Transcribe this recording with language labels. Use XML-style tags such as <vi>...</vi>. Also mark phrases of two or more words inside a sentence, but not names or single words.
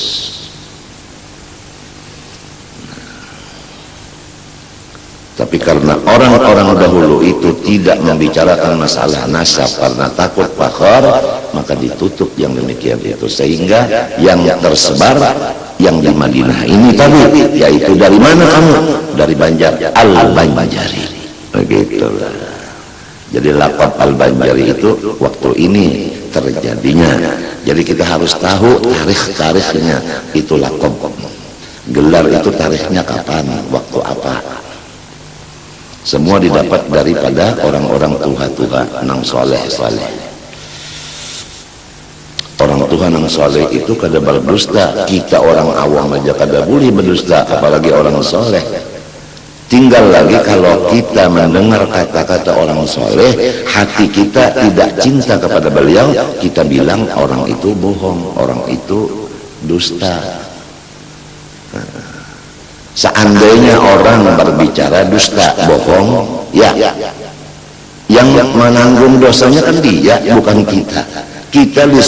<id>Tapi karena orang-orang dahulu itu tidak membicarakan masalah nasab karena takut fakhr, maka ditutup yang demikian itu, sehingga yang tersebar yang di Madinah ini tadi, yaitu dari mana kamu? Dari Banjar, Al-Banjari. Begitulah. Jadi laqab Al-Banjari itu waktu ini terjadinya. Jadi kita harus tahu tarikh-tarikhnya, itu laqab. Gelar itu tarikhnya kapan, waktu apa.</id> <bjn>Semua didapat daripada orang-orang tuha-tuha nang soleh-soleh. Orang tuha nang soleh itu kada berdusta.</bjn> <id>Kita orang awam aja kada boleh berdusta, apalagi orang soleh. Tinggal lagi kalau kita mendengar kata-kata orang soleh, hati kita tidak cinta kepada beliau, kita bilang orang itu bohong, orang itu dusta. Seandainya orang berbicara dusta, bohong, ya, yang menanggung dosanya kan dia, bukan kita.</id>